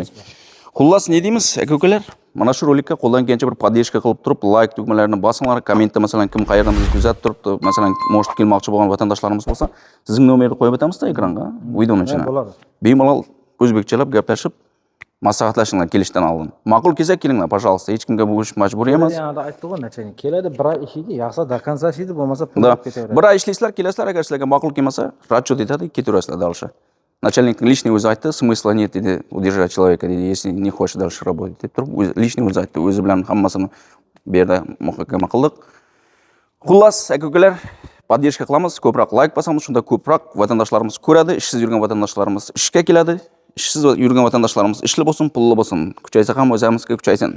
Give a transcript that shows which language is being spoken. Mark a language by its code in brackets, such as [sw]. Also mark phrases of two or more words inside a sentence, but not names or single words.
[uz] Xullas, ne deymiz, aka-ukalar? Mana shu rolikka qo'ldan kelgancha bir podдержка qilib turib, like tugmalarini bosinglar, kommentda masalan kim qayerdan bizni kuzatib turibdi, masalan, может kelmoqchi bo'lgan vatandoshlarimiz bo'lsa, sizning nomerni qo'yib o'tamiz-da ekranga, videoning ichine. Bo'ladi. Bemalol o'zbekchalab gaplashib, maslahatlashinglar kelishdan oldin. Ma'qul kelsa kelinglar, пожалуйста, hech kimga bu ish majbur emas. Yana aytdi-ku, nachalnik keladi, bir oy ishlaydi, yaxshi [ru] до конца [uz] ishlaydi, bo'lmasa pul Da, olib ketaveradi. bir oy ishlaysizlar, kelasizlar, agar sizlarga ma'qul kelmasa, расчет etadi, ketaverasizlar дальше. [ru] Начальник лишний [uz] o'zi aytdi, [ru] смысла нет [uz] dedi, [ru] удержать человека [uz] dedi, [ru] если не хочет дальше работать [uz] deb turib, lishniy o'zi aytdi, o'zi bilan hammasini bu yerda muhokama qildik. Xullas, aka-ukalar, podдержка qilamiz, ko'proq like bosamiz, shunda ko'proq vatandoshlarimiz ko'radi, ishsiz yurgan vatandoshlarimiz ishga keladi, ishsiz yurgan vatandoshlarimiz ishli bo'lsin, pulli bo'lsin, kuchaysa ham o'zimizga kuchaysin.